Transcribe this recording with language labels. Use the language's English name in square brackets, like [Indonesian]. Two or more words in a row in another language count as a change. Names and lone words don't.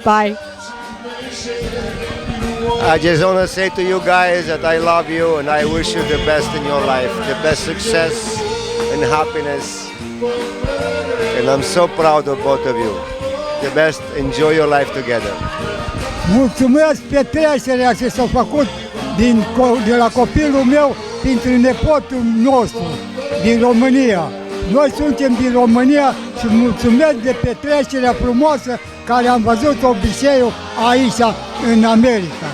[English] Bye. I just want to say to you guys that I love you, and I wish you the best in your life, the best success and happiness, and I'm so proud of both of you. The best, enjoy your life together. [Romanian] Mulțumesc petrecerea ce s-a făcut de la copilul meu pentru nepotul nostru din România. Noi suntem din România și mulțumesc de petrecerea frumoasă care am văzut obiceiul aici în America.